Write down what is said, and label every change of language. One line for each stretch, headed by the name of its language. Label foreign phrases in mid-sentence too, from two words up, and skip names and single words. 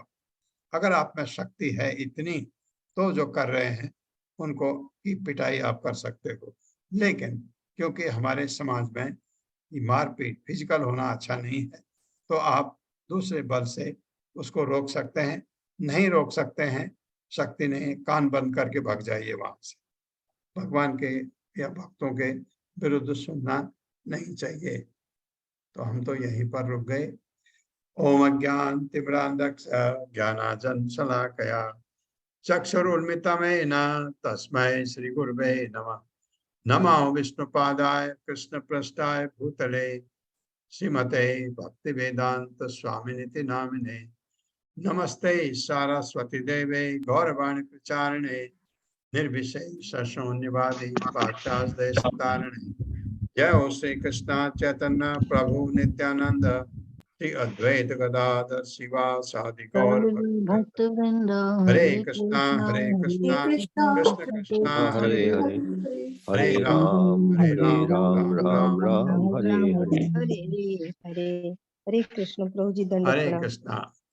Hindi: अगर आप में शक्ति है इतनी तो जो कर रहे हैं उनको की पिटाई आप कर सकते हो, लेकिन क्योंकि हमारे समाज में मारपीट, फिजिकल होना अच्छा नहीं है, तो आप दूसरे बल से उसको रोक सकते हैं। नहीं रोक सकते हैं, शक्ति नहीं, कान बंद करके भाग जाइए वहां से। भगवान के या भक्तों के विरुद्ध सुनना नहीं चाहिए। तो हम तो यहीं पर रुक गए।
Sanskrit: ओम अज्ञान तिमिरान्धस्य ज्ञानांजन शलाकया चक्षुरुन्मिलितं तस्मै श्री गुरुवे नमः। नमो विष्णुपादाय कृष्णपृष्ठाय भूतले श्रीमते भक्तिवेदांत स्वामिनिति नामिने। नमस्ते सारस्वती देवे गौरवाणी प्रचारिणे निर्विशेष शून्यवादी पाश्चात्य तारिणे। जय हो श्री कृष्ण चैतन्य प्रभु नित्यानंद श्री अद्वैत गदाधर शिवा सादि गौर भक्त वृंद हरे कृष्णा कृष्ण कृष्ण हरे हरे हरे राम राम राम हरे हरे हरे हरे हरे कृष्ण
Hindi: प्रभु जी दंड
Sanskrit: हरे
Hindi: प्रणाम। कृष्णा।